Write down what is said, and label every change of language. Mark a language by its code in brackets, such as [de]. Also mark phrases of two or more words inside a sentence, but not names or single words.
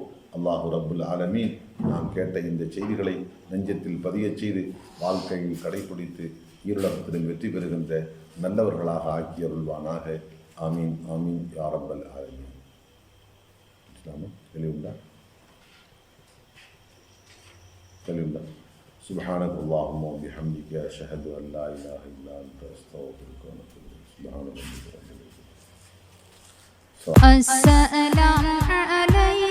[ar] الله رب العالمين [ta] நாம் கேட்ட இந்த செய்திகளை நெஞ்சத்தில் பதியச் செய்து வாழ்க்கையில் கடைபிடித்து ஈருலகத்திலும் வெற்றி பெறுகின்ற நல்லவர்களாக ஆக்கி அருள்வானாக. [ar] آمين آمين يا رب العالمين. தெளிவுண்டா? [ta] தெளிவுண்டா? [ar] سبحانك اللهم وبحمدك أشهد أن لا إله إلا أنت أستغفرك وأتوب إليك. سبحان ربك رب العزة. السلام عليكم.